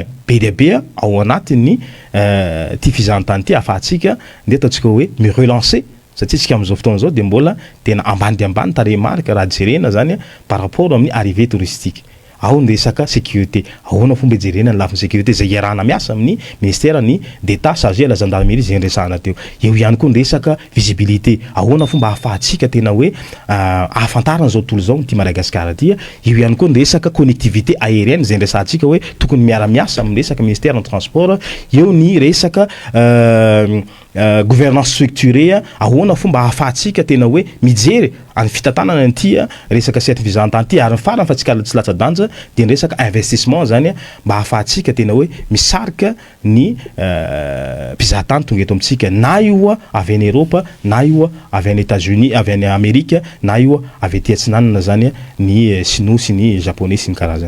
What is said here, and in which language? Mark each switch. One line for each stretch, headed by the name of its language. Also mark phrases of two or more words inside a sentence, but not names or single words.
Malagasy: be dia be ao anatiny ty fizahan-tany ty ahafahantsika nde ataotsika hoe mi relancer satria tsika amin'izao fotoana zao dia mbola tena ambany dia ambany tarehimarika raha jerena zany
French: par rapport
Malagasy: amin'ny
French: arrivée touristique
Malagasy: ao ny resaka sécurité ahoana fomba jerena ny lafiny sécurité zay iarahana miasa amin'ny ministère ny
French: d'état chargé à la gendarmerie
Malagasy: zay resahana teo eo ihany koa ny resaka visibilité ahoana fomba ahafahantsika tena hoe ahafantarana zao tontolo zao ty Madagasikara ty eo ihany koa ny resaka
French: connectivité aérienne
Malagasy: zay resahantsika hoe tokony miara-miasa amin'ny resaka ministère ny transport eo ny resaka
French: gouvernance structurée
Malagasy: ahoana fomba ahafahantsika tena hoe mijery amin'ny fitantanana an'ity resaka sehatry fizahan-tany ty ary farany fa tsika tsy latsa-danja dia ny resaka investissement zany mba ahafahantsika tena hoe misarika ny mpizahan-tany tonga eto amintsika na io avy any Europe na io avy any États-Unis avy any Amerika na io avy aty atsinanana zany ny Sinoa sy ny Japonais sy ny karazany